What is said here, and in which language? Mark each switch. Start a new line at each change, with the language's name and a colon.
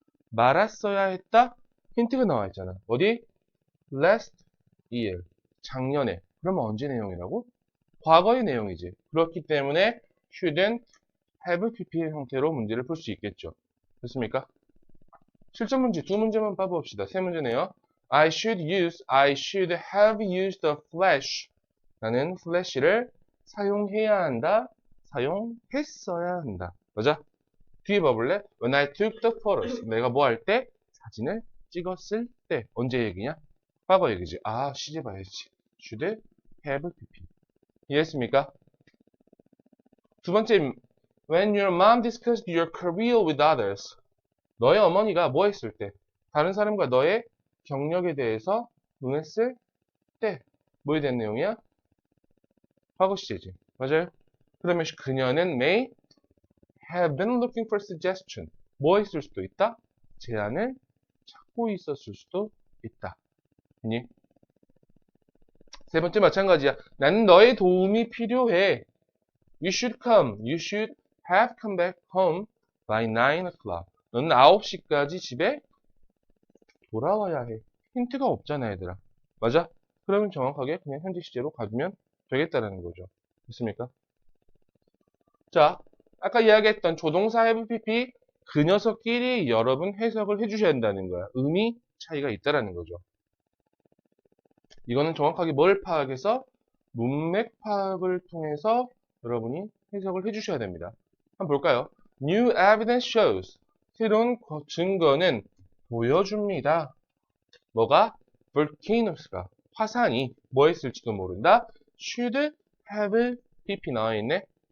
Korean: 말았어야 했다? 힌트가 나와 있잖아. 어디? last year. 작년에. 그러면 언제 내용이라고? 과거의 내용이지. 그렇기 때문에 shouldn't have pp 형태로 문제를 풀 수 있겠죠. 됐습니까? 실전 문제 두 문제만 봐봅시다. 세 문제네요.
English: I should have used the flash.
Korean: 나는 flash를 사용해야 한다. 사용했어야 한다. 맞아? 뒤에 봐볼래?
English: When I took the photos.
Korean: 내가 뭐 할 때? 사진을 찍었을 때. 언제 얘기냐? 과거 얘기지. 아, 시제 봐야지. should have pp. 이해했습니까? 두 번째
English: When your mom discussed your career with others.
Korean: 너의 어머니가 뭐 했을 때? 다른 사람과 너의 경력에 대해서 논했을 때. 뭐에 대한 내용이야? 과거 시제지. 맞아요? 그러면 그녀는
English: may have been looking for suggestion.
Korean: 뭐 했을 수도 있다? 제안을 찾고 있었을 수도 있다. 니? 세 번째 마찬가지야. 나는 너의 도움이 필요해.
English: You should come. You should have come back home by 9 o'clock.
Korean: 너는 9시까지 집에 돌아와야 해. 힌트가 없잖아, 얘들아. 맞아? 그러면 정확하게 그냥 현재 시제로 가주면 되겠다라는 거죠. 됐습니까? 자, 아까 이야기했던 조동사 have pp 그 녀석끼리 여러분 해석을 해주셔야 한다는 거야. 의미 차이가 있다라는 거죠. 이거는 정확하게 뭘 파악해서 문맥 파악을 통해서 여러분이 해석을 해주셔야 됩니다. 한번 볼까요?
English: New evidence shows.
Korean: 새로운 증거는 보여줍니다. 뭐가? volcanos가 화산이 뭐 했을지도 모른다. should have pp 나와있네.